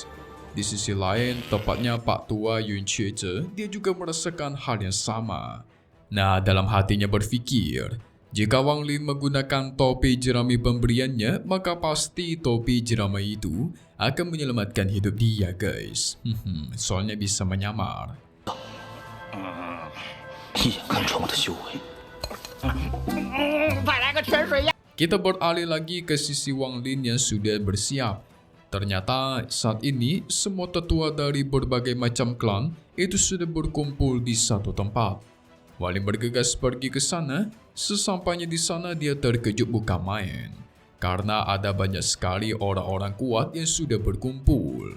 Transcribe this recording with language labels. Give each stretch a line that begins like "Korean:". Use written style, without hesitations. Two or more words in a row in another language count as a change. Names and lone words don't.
Indonesian: Di sisi lain, tepatnya Pak Tua Yun Chie-che, dia juga merasakan hal yang sama. Nah, dalam hatinya berfikir, jika Wang Lin menggunakan topi jerami pemberiannya, maka pasti topi jerami itu akan menyelamatkan hidup dia guys. Soalnya bisa menyamar.
Chinese: 一眼看穿我的修为。
Indonesian: Kita beralih lagi ke sisi Wang Lin yang sudah bersiap. Ternyata saat ini semua tetua dari berbagai macam klan itu sudah berkumpul di satu tempat. Wang Lin bergegas pergi ke sana. Sesampainya di sana dia terkejut bukan main, karena ada banyak sekali orang-orang kuat yang sudah berkumpul.